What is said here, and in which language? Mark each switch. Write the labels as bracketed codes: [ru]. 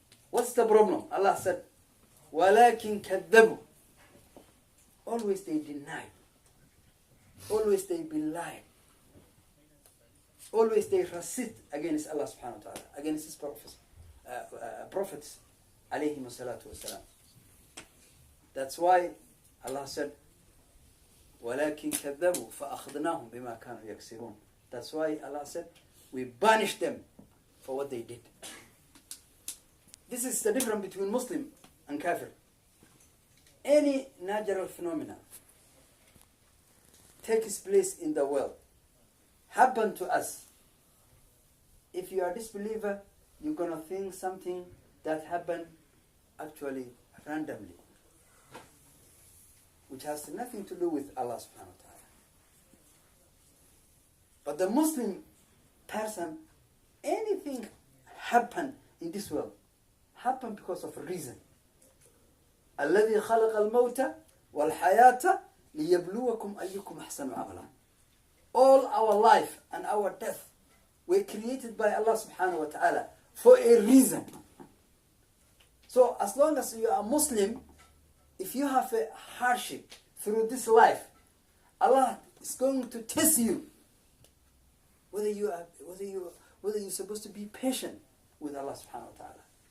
[en] What's the problem? Allah said, [ar] وَلَكِنْ كَذَّبُوا. [en] Always they deny. Always they belie. Always they resist against Allah subhanahu wa ta'ala, against His prophets, alayhim salatu wasalam. That's why Allah said, [ar] وَلَكِنْ كَذَّبُوا فَأَخْذْنَاهُمْ بِمَا كَانُوا يَكْسِبُونَ. [en] That's why Allah said, we banished them for what they did. This is the difference between Muslim and Kafir. Any natural phenomena takes place in the world, happen to us. If you are a disbeliever, you're going to think something that happened actually randomly, which has nothing to do with Allah subhanahu wa ta'ala. But the Muslim person, anything happen in this world, happen because of a reason. [ar] الذي خلق الموت والحياة ليبلوكم أيكم أحسن عملا. [en] All our life and our death were created by Allah subhanahu wa ta'ala for a reason. So as long as you are Muslim, if you have a hardship through this life, Allah is going to test you whether you're supposed to be patient with Allah subhanahu wa ta'ala.